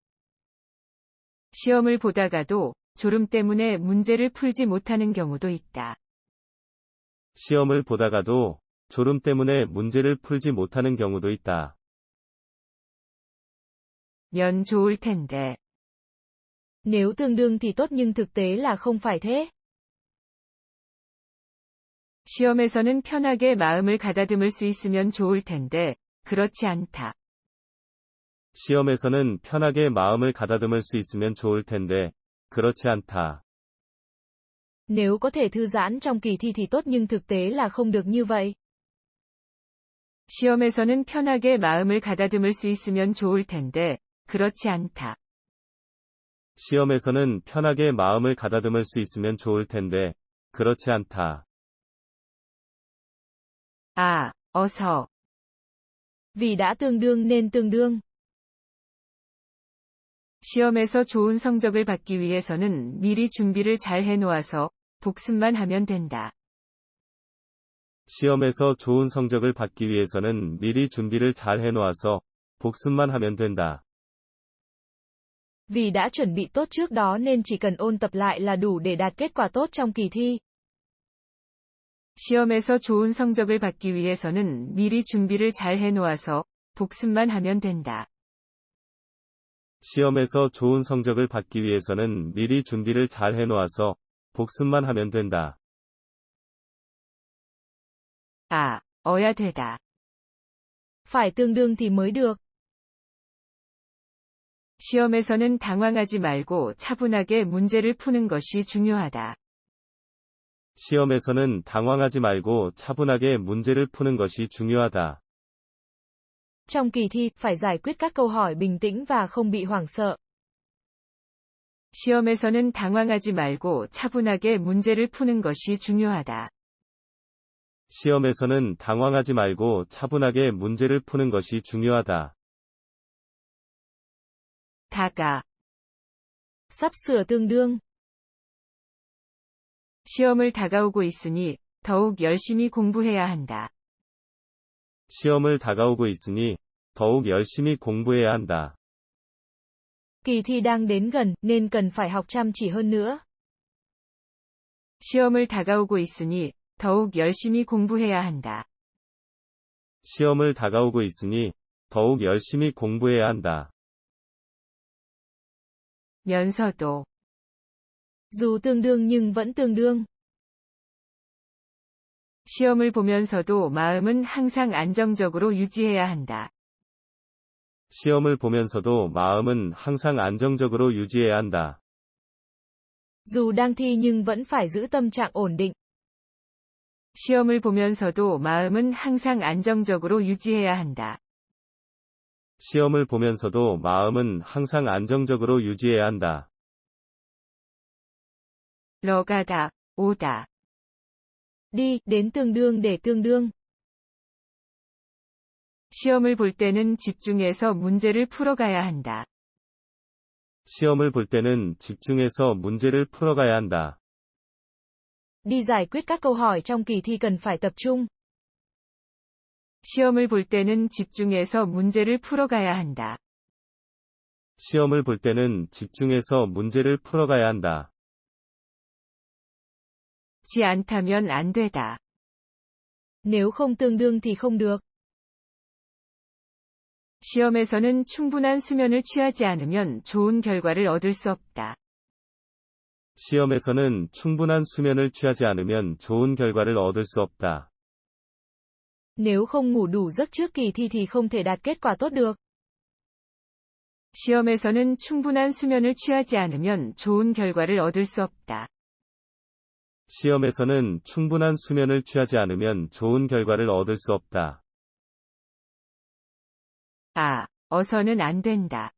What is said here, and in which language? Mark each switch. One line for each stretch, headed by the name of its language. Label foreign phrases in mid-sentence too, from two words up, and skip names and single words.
Korean: 시험을 보다가도 졸음 때문에 문제를 풀지 못하는 경우도 있다. 시험을 보다가도 졸음 때문에 문제를 풀지 못하는 경우도 있다. 면 좋을 텐데.
Vietnamese: Nếu tương đương thì tốt nhưng thực tế là không phải thế.
Korean: 시험에서는 편하게 마음을 가다듬을 수 있으면 좋을 텐데, 그렇지 않다. 시험에서는 편하게 마음을 가다듬을 수 있으면 좋을 텐데, 그렇지 않다.
Vietnamese: Nếu có thể thư giãn trong kỳ thi thì tốt nhưng thực tế là không được như vậy.
Korean: 시험에서는 편하게 마음을 가다듬을 수 있으면 좋을 텐데, 그렇지 않다. 시험에서는 편하게 마음을 가다듬을 수 있으면 좋을 텐데, 그렇지 않다. 아, 어서.
Vietnamese: Vì đã tương đương nên tương đương.
Korean: 시험에서 좋은 성적을 받기 위해서는 미리 준비를 잘 해놓아서 복습만 하면 된다. 시험에서 좋은 성적을 받기 위해서는 미리 준비를 잘 해놓아서 복습만 하면 된다.
Vietnamese: Vì đã chuẩn bị tốt trước đó nên chỉ cần ôn tập lại là đủ để đạt kết quả tốt trong kỳ thi.
Korean: 시험에서 좋은 성적을 받기 위해서는 미리 준비를 잘 해놓아서 복습만 하면 된다. 시험에서 좋은 성적을 받기 위해서는 미리 준비를 잘 해놓아서 복습만 하면 된다. 아, 어야 되다.
Vietnamese: Phải tương đương thì mới được.
Korean: 시험에서는 당황하지 말고 차분하게 문제를 푸는 것이 중요하다. 시험에서는 당황하지 말고 차분하게 문제를 푸는 것이 중요하다.
Vietnamese: Trong kỳ thi, phải giải quyết các câu hỏi bình tĩnh và không bị hoảng sợ.
Korean: 시험에서는 당황하지 말고 차분하게 문제를 푸는 것이 중요하다. 시험에서는 당황하지 말고 차분하게 문제를 푸는 것이 중요하다. 다가.
Vietnamese: Sắp sửa tương đương.
Korean: 시험을 다가오고 있으니 더욱 열심히 공부해야 한다. 시험을 다가오고 있으니 더욱 열심히 공부해야 한다.
Vietnamese: Kỳ thi đang đến gần, nên cần phải học chăm chỉ hơn nữa.
Korean: 시험을 다가오고 있으니 더욱 열심히 공부해야 한다. 시험을 다가오고 있으니 더욱 열심히 공부해야 한다. 면서도.
Vietnamese: Dù tương đương nhưng vẫn tương đương.
Korean: 시험을 보면서도 마음은 항상 안정적으로 유지해야 한다. 시험을 보면서도 마음은 항상 안정적으로 유지해야 한다.
Vietnamese: Dù đang thi nhưng vẫn phải giữ tâm trạng ổn định.
Korean: 시험을 보면서도 마음은 항상 안정적으로 유지해야 한다. 시험을 보면서도 마음은 항상 안정적으로 유지해야 한다. 러가다, 오다.
Vietnamese: Đi, đến tương đương để tương đương.
Korean: 시험을 볼 때는 집중해서 문제를 풀어가야 한다. 시험을 볼 때는 집중해서 문제를 풀어가야 한다.
Vietnamese: Đi giải quyết các câu hỏi trong kỳ thi cần phải tập trung.
Korean: 시험을 볼 때는 집중해서 문제를 풀어가야 한다. 시험을 볼 때는 집중해서 문제를 풀어가야 한다. 지 않다면 안 되다.
Vietnamese: Nếu không tương đương thì không được.
Korean: 시험에서는 충분한 수면을 취하지 않으면 좋은 결과를 얻을 수 없다. 시험에서는 충분한 수면을 취하지 않으면 좋은 결과를 얻을 수 없다.
Vietnamese: Nếu không ngủ đủ giấc trước kỳ thi thì không thể đạt kết quả tốt được.
Korean: 시험에서는 충분한 수면을 취하지 않으면 좋은 결과를 얻을 수 없다. 시험에서는 충분한 수면을 취하지 않으면 좋은 결과를 얻을 수 없다. 아, 어서는 안 된다.